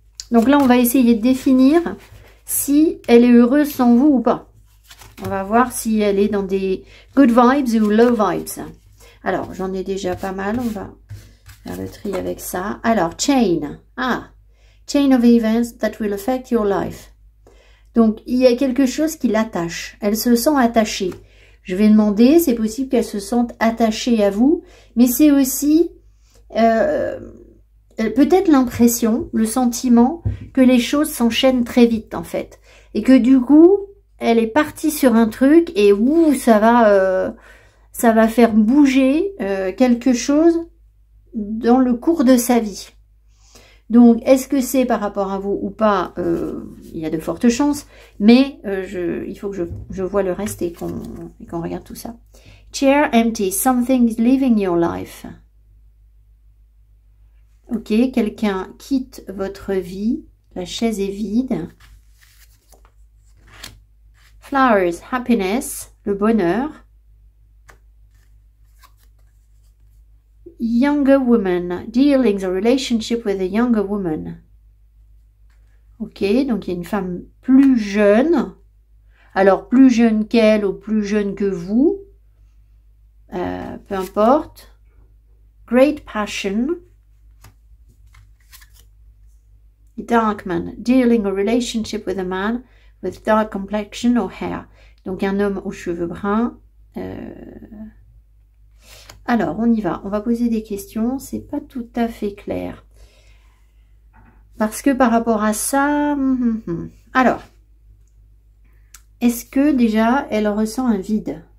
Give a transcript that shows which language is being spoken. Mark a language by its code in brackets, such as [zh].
[fr] Donc là, on va essayer de définir si elle est heureuse sans vous ou pas. On va voir si elle est dans des [en] good vibes [fr] ou [en] low vibes. [fr] Alors, j'en ai déjà pas mal. On va faire le tri avec ça. Alors, chain. [en] Ah, chain of events that will affect your life. [fr] Donc, il y a quelque chose qui l'attache. Elle se sent attachée. Je vais demander, c'est possible qu'elle se sente attachée à vous, mais c'est aussi peut-être l'impression, le sentiment que les choses s'enchaînent très vite, en fait. Et que du coup, elle est partie sur un truc et ça va faire bouger quelque chose dans le cours de sa vie. Donc, est-ce que c'est par rapport à vous ou pas? Il y a de fortes chances, mais il faut que je vois le reste et qu'on regarde tout ça. [en] Chair empty, something is leaving your life. [fr] Ok, quelqu'un quitte votre vie, la chaise est vide. [en] Flowers, happiness, [fr] le bonheur. [en] Younger woman, dealing a relationship with a younger woman. [fr] Ok, donc il y a une femme plus jeune. Alors, plus jeune qu'elle ou plus jeune que vous. Peu importe. [en] Great passion. Dark man, dealing a relationship with a man with dark complexion or hair. [fr] Donc un homme aux cheveux bruns. Alors, on y va. On va poser des questions. C'est pas tout à fait clair. Parce que par rapport à ça... Alors, est-ce que déjà, elle ressent un vide?